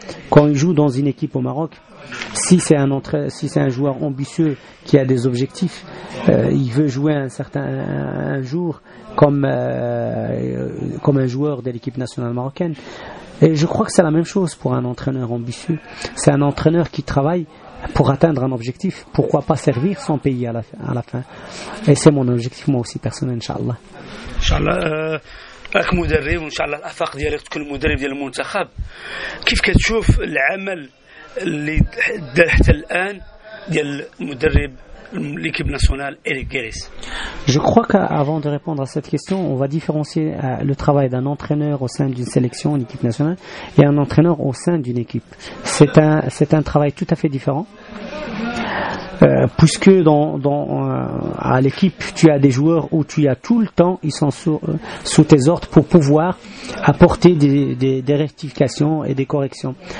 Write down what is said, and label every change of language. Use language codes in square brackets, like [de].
[fr] Quand il joue dans une équipe au Maroc, si c'est un joueur ambitieux qui a des objectifs, il veut jouer un jour comme un joueur de l'équipe nationale marocaine. Et je crois que c'est la même chose pour un entraîneur ambitieux. C'est un entraîneur qui travaille pour atteindre un objectif. Pourquoi pas servir son pays à la fin? Et c'est mon objectif moi aussi personnel, Inch'Allah. Inch'Allah. [ar] راك مدرب وان شاء الله الافاق ديالك تكون مدرب ديال المنتخب. كيف كتشوف العمل اللي دار حتى الان ديال مدرب l'équipe nationale Eric Guéris? [fr] Je crois qu'avant de répondre à cette question, on va différencier le travail d'un entraîneur au sein d'une sélection, une équipe nationale, et un entraîneur au sein d'une équipe. C'est un travail tout à fait différent. Puisque à l'équipe tu as des joueurs où tu as tout le temps, ils sont sous tes ordres pour pouvoir apporter des rectifications et des corrections.